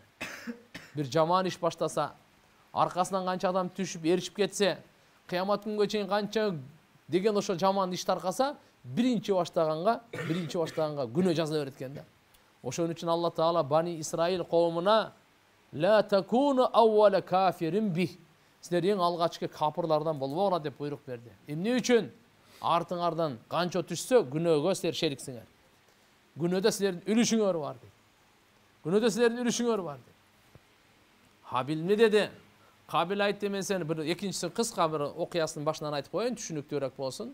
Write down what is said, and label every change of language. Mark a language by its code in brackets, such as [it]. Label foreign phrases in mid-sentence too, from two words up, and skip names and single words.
[ky] Бир жаман иш баштаса, аркасынан канча адам түшүп, эришип кетсе, кыямат күнгө чейин канча деген ошо жаман иш таркаса, биринчи баштаганга күнөө жазыла берет экен да. Ошон үчүн Алла Таала Бани Исраил коомуна [ar] لا تكونوا أول كافر به. [ky] Силер эң алгачкы капырлардан болбогула деп буйрук берди. Эмне үчүн? Артыңардан канча түшсө, күнөөгө силер шериксиңер. Күнөөдө силердин үлүшүңөр бар дейт. Күнөөдө силердин үлүшүңөр бар дейт. Хабил эмне деди? Кабил айтты, мен сени бир экинчиси кыска бир окуясынын башынан айтып коеюн, түшүнүктүүрөөк болсун.